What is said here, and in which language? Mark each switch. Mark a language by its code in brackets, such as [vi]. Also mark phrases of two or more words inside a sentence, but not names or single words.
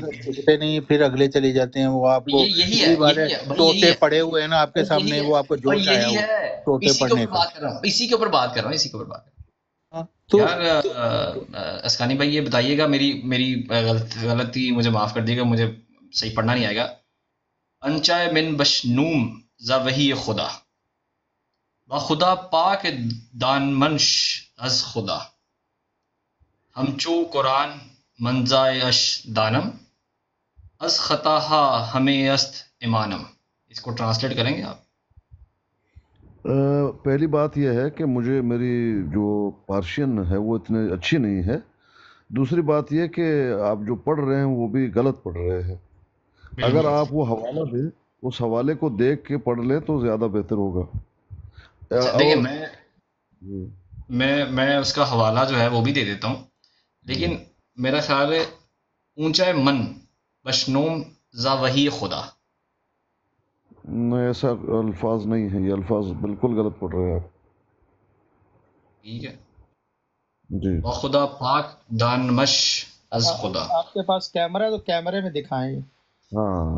[ur] جگہ ٹکتے نہیں پھر اگلے چلے جاتے ہیں، وہ آپ کو یہی وہی بات ہے، ہے طوطے پڑے ہوئے ہیں نا آپ کے سامنے، وہ آپ کو جوش آیا ہوا طوطے اسی کے پڑھنے اوپر کا. بات کر رہا ہوں، اسی کے اوپر بات کر رہا ہوں. تو یار اسکانی بھائی یہ بتائیے گا، میری غلطی مجھے معاف کر دیے گا، مجھے صحیح پڑھنا نہیں آئے گا. [fa] انچائے من بشنوم ز وحی خدا و خدا پاک دانمنش از خدا ہم چو قرآن منزائش دانم از خطاہا ہمیں است امانم. [ur] اس کو ٹرانسلیٹ کریں گے آپ؟ پہلی بات یہ ہے کہ میری جو پارشین ہے وہ اتنی اچھی نہیں ہے. دوسری بات یہ کہ آپ جو پڑھ رہے ہیں وہ بھی غلط پڑھ رہے ہیں. اگر آپ وہ حوالہ دیں، اس حوالے کو دیکھ کے پڑھ لیں تو زیادہ بہتر ہوگا. دیکھیں میں اس کا حوالہ جو ہے وہ بھی دے دیتا ہوں، لیکن میرا خیال ہے [fa] اونچا من بشنوم ذا وحی خدا، [ur] نہیں ایسا الفاظ نہیں ہے، یہ الفاظ بالکل غلط پڑھ رہے ہیں آپ. ٹھیک ہے جی [fa] و خدا پاک دانمش از خدا. [ur] آپ کے پاس کیمرہ ہے تو کیمرے میں دکھائیں. ہاں